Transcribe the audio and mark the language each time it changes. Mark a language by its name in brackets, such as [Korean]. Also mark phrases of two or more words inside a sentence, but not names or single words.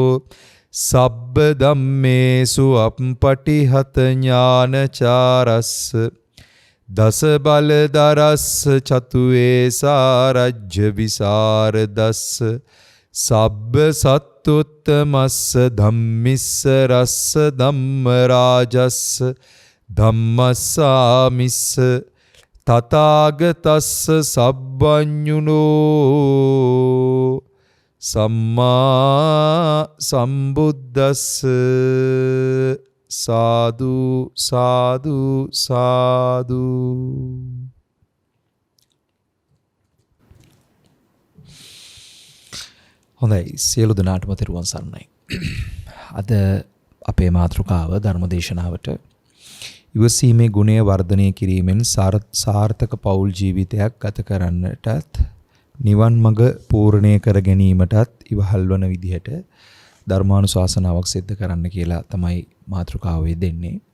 [Pali] සබ්බ ධම්මේසු අප්පටිහත ඥානචාරස්ස දස බලදරස්ස චතුවේසා රජ්‍ය විසරදස්ස සබ්බ සත්තුත්තමස්ස ධම්මිස්ස රස්ස ධම්ම රාජස්ස ධම්මස්සාමිස්ස තථාගතස්ස සම්බඤ්ඤුනෝ සම්මා සම්බුද්දස්ස සාදු සාදු සාදු. [Sinhala] හොඳයි, සියලු දෙනාටම තෙරුවන් සරණයි. අද අපේ මාතෘකාව ධර්මදේශනාවට ඉවසීමේ ගුණය වර්ධනය කිරීමෙන් සාර්ථක පෞල් ජීවිතයක් ගත කරන්නටත් නිවන් මඟ පූර්ණය කර ගැනීමටත් ඉවහල් වන විදිහට ධර්මානුශාසනාවක් සිද්ධ කරන්න කියලා තමයි මාතෘකාව දෙන්නේ.